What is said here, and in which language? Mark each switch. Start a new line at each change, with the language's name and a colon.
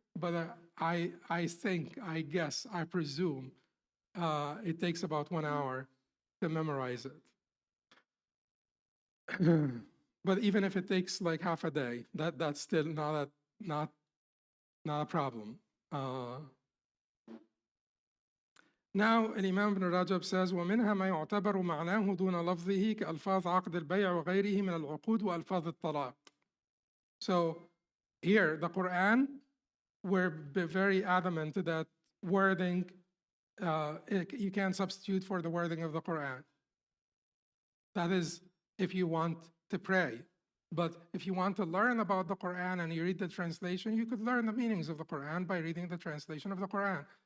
English: But I think, I guess, I presume it takes about 1 hour to memorize it. But even if it takes like half a day, that's still not a problem. Now, Imam Ibn Rajab says,
Arabic: وَمِنْهَا مَا يُعْتَبَرُ مَعْنَاهُ دُونَ لَفْظِهِ كَأَلْفَاظ عَقْدِ الْبَيْعِ وَغَيْرِهِ مِنَ الْعُقُودِ وَأَلْفَاظِ الطَّلَاقِ.
English: So here, the Quran, we're very adamant that wording, you can't substitute for the wording of the Quran. That is if you want to pray. But if you want to learn about the Quran and you read the translation, you could learn the meanings of the Quran by reading the translation of the Quran.